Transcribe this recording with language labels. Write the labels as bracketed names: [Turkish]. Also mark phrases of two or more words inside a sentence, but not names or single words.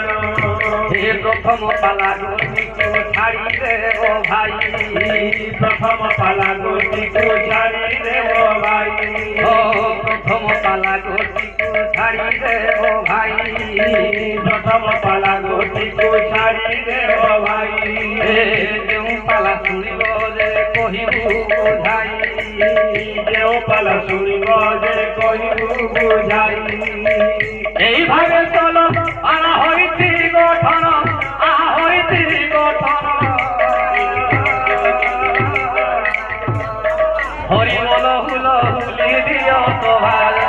[Bangla] হে প্রথম পালা গোষ্ঠীকে ছাড়ি দেব ভাই প্রথম পালা গোষ্ঠীকে ছাড়ি দেব ভাই প্রথম পালা গোষ্ঠীকে ছাড়ি দেব ভাই প্রথম পালা গোষ্ঠীকে ছাড়ি দেব ভাই [Odia] ଯେଉଁ ପାଲା ଶୁଣିବ ଯେ କହିବୁ ବୁଝାଇ ଯେଉଁ ପାଲା ଶୁଣିବ ଯେ କହିବୁ ବୁଝାଇ [Bangla] এই ভাবে চল পালা হইছি গঠন হইছি গঠন হরি বল হুল হুলি দিও সভার